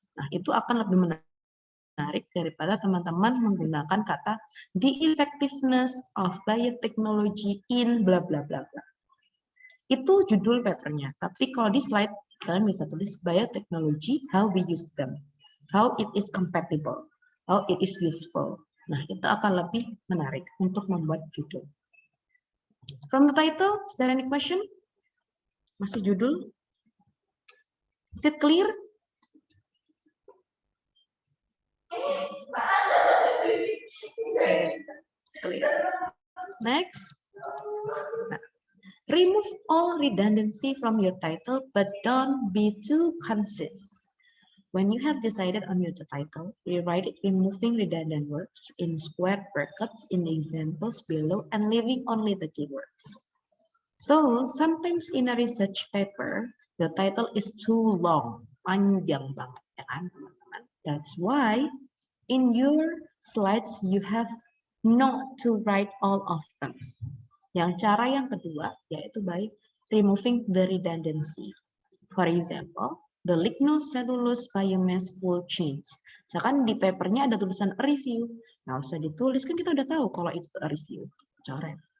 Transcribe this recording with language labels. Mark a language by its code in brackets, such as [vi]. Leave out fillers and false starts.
[id] Nah, itu akan lebih menarik daripada teman-teman menggunakan kata [en] the effectiveness of biotechnology in bla bla [id] bla bla. Itu judul papernya. Tapi kalau di slide, kalian bisa tulis [en] biotechnology, how we use them. How it is compatible. How it is useful. [id] Nah, itu akan lebih menarik untuk membuat judul. [en] From the title, is there any question? [id] Masih judul? [en] Is it clear? Clear. Next. [id] Nah, [en] remove all redundancy from your title, but don't be too concise. When you have decided on your title, rewrite it removing redundant words in square brackets in the examples below and leaving only the keywords. So, sometimes in a research paper, the title is too long, [id] panjang banget, ya kan teman-teman? [en] That's why in your slides you have not to write all of them. [id] Yang cara yang kedua yaitu [en] by removing the redundancy. For example, the lignocellulose biomass will change. [id] Misalkan di papernya ada tulisan review, nggak usah ditulis, kan kita udah tahu kalau itu review. Coret.